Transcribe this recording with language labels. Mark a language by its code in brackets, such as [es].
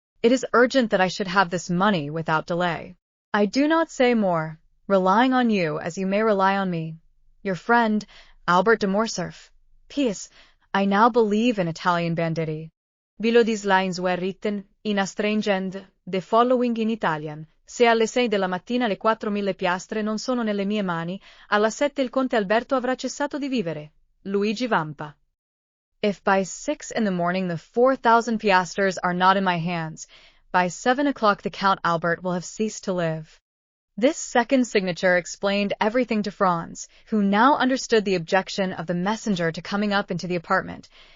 [en] It is urgent that I should have this money without delay. I do not say more, relying on you as you may rely on me. Your friend, Albert de Morcerf. P.S. I now believe in Italian banditti. Below these lines were written, in a strange end, the following in Italian. [it] Se alle 6 della mattina le 4.000 piastre non sono nelle mie mani, alla 7 il conte Alberto avrà cessato di vivere. Luigi Vampa. [en] If by 6 in the morning the 4,000 piastres are not in my hands, by 7 o'clock the Count Albert will have ceased to live. This second signature explained everything to Franz, who now understood the objection of the messenger to coming up into the apartment.